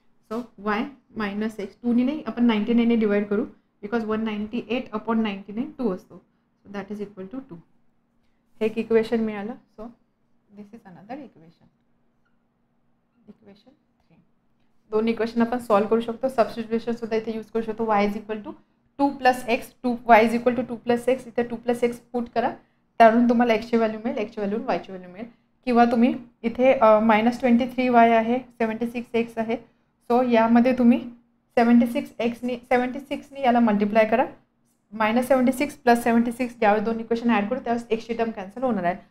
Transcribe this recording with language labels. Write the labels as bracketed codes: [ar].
[mr] So y minus x 2 ने नाही, आपण 99 ने डिवाइड करू बिकॉज 198 अपॉन 99 2 असतो. So that is equal to 2. हे एक इक्वेशन मिळालं. [en] So this is another equation. Equation 3. [mr] दोन इक्वेशन आपण सॉल्व करू शकतो. सबस्टिट्यूशन सुद्धा इथे यूज करू शकतो. [en] y is equal to 2 plus x, y is equal to 2 plus x. [mr] इथे 2 प्लस एक्स पुट करा, त्यावरून तुम्हाला एक्सची व्हॅल्यू मिळेल, एक्सची व्हॅल्यू वायची व्हॅल्यू मिळेल. किंवा तुम्ही इथे -23y आहे, 76x आहे. सो यामध्ये तुम्ही 76ने याला मल्टिप्लाय करा. -76 प्लस 76 ज्यावेळेस दोन इक्वेशन ॲड करू त्यावेळेस एक्सची टर्म कॅन्सल होणार आहे.